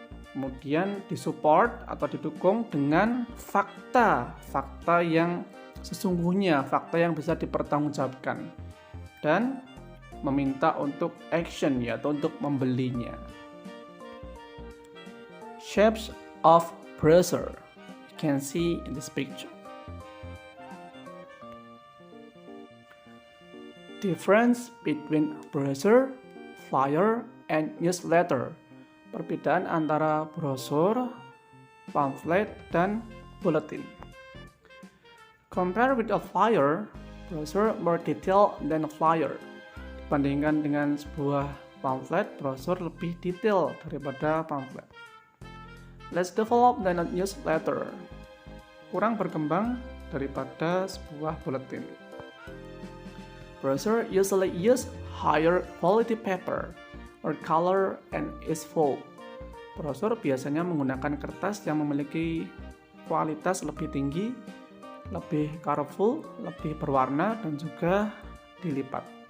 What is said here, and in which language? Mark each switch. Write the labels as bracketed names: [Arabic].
[Indonesian] Kemudian disupport atau didukung dengan fakta yang sesungguhnya, fakta yang bisa dipertanggungjawabkan. Dan meminta untuk action, yaitu untuk membelinya. [English] Shapes of brochure. You can see in this picture. Difference between brochure, flyer, and newsletter. [Indonesian] Perbedaan antara brosur, pamflet, dan bulletin. [English] Compare with a flyer, brochure more detailed than a flyer. [Indonesian] Dibandingkan dengan sebuah pamflet, brosur lebih detail daripada pamflet. [English] Less developed than a newsletter. [Indonesian] Kurang berkembang daripada sebuah bulletin. [English] Brochure usually use higher quality paper or color and is full. [Indonesian] Brosur biasanya menggunakan kertas yang memiliki kualitas lebih tinggi, lebih colorful, lebih berwarna, dan juga dilipat.